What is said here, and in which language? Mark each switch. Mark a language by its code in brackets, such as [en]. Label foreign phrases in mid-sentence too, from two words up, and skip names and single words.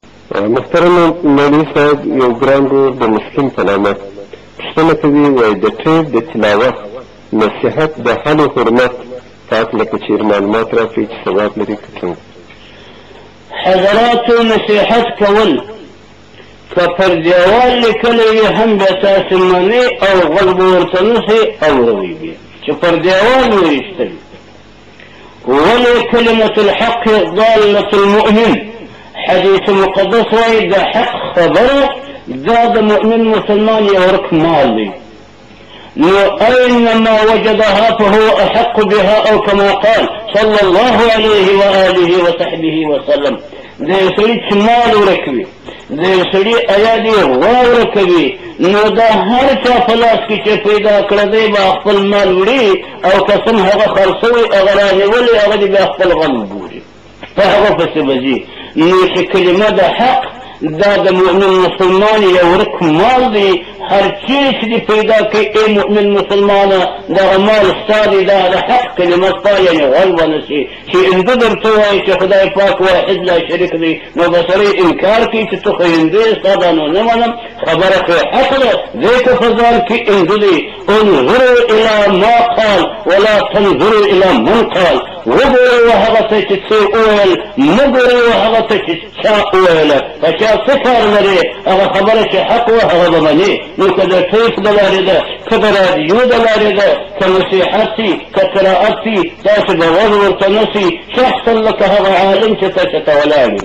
[ps] محترم مولوي صاحب یو ګران ورور د مسلم په نامه پوښتنه کوي، وایي د ټیپ د تلاوت نصیحت د حل و حرمت په هکله که چېرې معلومات راکړئ چې ثواب لري که څنګه؟ حضراتو نصیحت کول که پر دیوال لیکلی وي هم بیا تاسې منې او غږ به ورته نسئ اوروئ بیا چې پر دیوال وویشتل. ولې [ar] کلمة الحق ضالة المؤمن [ps] حدیث مقدس وایي د حق خبره دا د مؤمن مسلمان یو ورک مال دی. [ar] نو أينما وجدها فهو أحق بها أو كما قال صلى الله عليه وآله وصحبه وسلم. [ps] د یو سړي چې مال ورک وي، د یو سړي ایاد یې غوا ورکه وي، نو دا هر چا په لاس کې چې پیدا کړه دی به خپل مال وړي او قسم هغه خرڅوي هغه رانیولي هغه دې بیا خپل غم ګوري په هغه پسې به ځي. نو چې کلمه د حق دا د مؤمن مسلمان یو ورک مال دی. هر چیز چې دې پیدا کړي ای مؤمن مسلمانه دغه مال ستا دی، دا د حق کلمه ستا یعنې غل ونه شي چې هندو درته وایي چې خدای پاک واحد لا شریک دی، نو به سړی انکار کوي چې ته خو هندو یې ستا دا نو نه منم. خبره خو حق ده، دی که په ځان کې هندو دی. [ar] انظروا الى ما قال ولا تنظروا الى من قال. [ps] وګورئ هغه ته چې څه وویل، مه ګورئ هغه ته چې چا وویله. په چا څه کار لرې، هغه خبره چې حق وه هغه به منې. نو که د ټیپ د لارې ده، که د رادیو د لارې ده، که نصیحت سي، که قرائت سي، داسې به غوږ ورته نه سي شخصا لکه هغه عالم چې ته چېرته ولاړ وي.